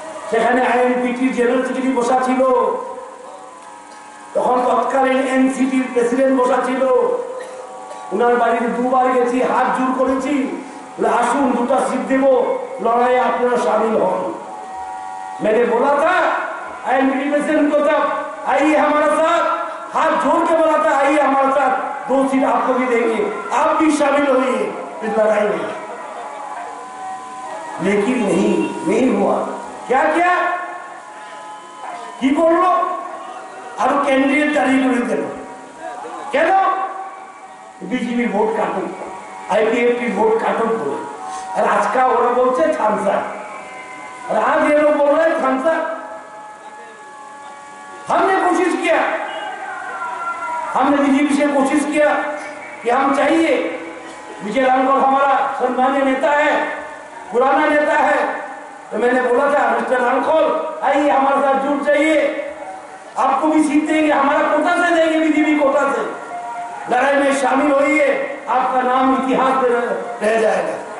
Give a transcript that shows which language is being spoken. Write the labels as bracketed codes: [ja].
[bn] সেখানে INPT general secretary বসা ছিল, তখন তৎকালীন এনসিটির প্রেসিডেন্ট বসা ছিল। উনার বাড়িতে দুবার গেছি, হাত জোর করেছি, আসুন 2টা সিট দেব, লড়াইয়ে আপনারা शामिल হন। [hi] मैंने बोला था आईएनपीटी प्रेसिडेंट को तब, आइए हमारे साथ, हाथ जोड़ के बोला था आइए हमारे साथ, 2 सीट आपको भी देंगे, आप भी शामिल होइए इस लड़ाई में। लेकिन नहीं हुआ। क्या किया [bn] কি করলো? আরো ক্যান্ডিডেট দাঁড়িয়ে করে দিল। কেন? বিজেপি ভোট কাটুন, আইপিএফটি ভোট কাটুন বলে। আর আজকে ওরা বলছে থামসা, [hi] और आज ये लोग बोल रहे हैं थामसा। हमने कोशिश किया, हमने बीजेपी से कोशिश किया कि हम चाहिए, विजय रामगढ़ हमारा सम्मान्य नेता है, पुराना नेता है, तो मैंने बोला था मिस्टर रामखोल आइए हमारे साथ जुड़ जाइए, आपको भी सीट देंगे, हमारा कोटा से देंगे, बीजेपी कोटा से, लड़ाई में शामिल होइए, आपका नाम इतिहास में रह जाएगा।